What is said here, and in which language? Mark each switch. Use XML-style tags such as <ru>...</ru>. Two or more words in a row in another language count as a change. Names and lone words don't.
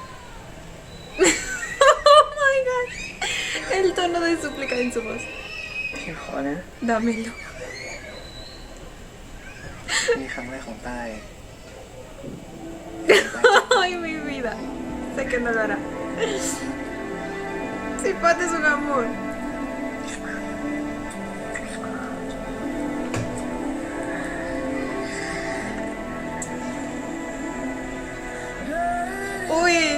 <en>Oh my god.</en> <es>El tono de súplica en su voz.</es> <th>ฉันขอนะ</th> <es>Dámelo.</es> <th>นี่ครั้งแรกของใต้</th> <es>Ay, mi vida. Sé que no lo hará. Si Pat es un amor. Uy.</es>